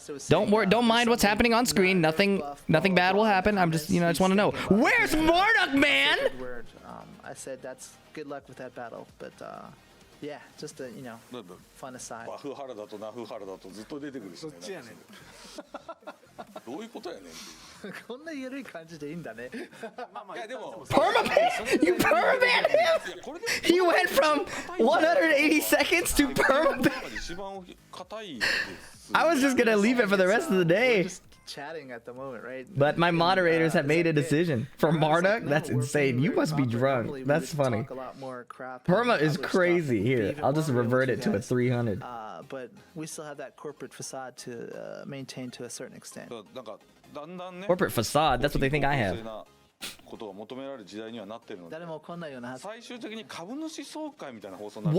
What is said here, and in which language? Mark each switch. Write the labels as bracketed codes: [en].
[en] Don't mind what's happening on screen. Nothing bad will happen. I'm just, I just want to know. Where's Marduk, man? I said that's good luck with that battle, but yeah, just a fun aside. [ja] バフハラだとナフハラだとずっと出てくるしね。そっちやねん。どういうことやねんっていう。こんな緩い感じでいいんだね。いやでも [en] Permaban? You permaban him? He went from 180 seconds to permaban. [ja] 一番硬いです。 [en] I was just gonna leave it for the rest of the day. Chatting at the moment, right? But my moderators have made a decision. For Marduk, that's insane. You must be drunk. That's funny. Perma is crazy. Here, I'll just revert it to a 300. But we still have that corporate facade to maintain to a certain extent. [ja] なんかだんだんね。 [en] Corporate facade. That's what they think I have. [ja] ことが求められる時代にはなってるので。誰も来ないようなはず。最終的に株主総会みたいな放送になる。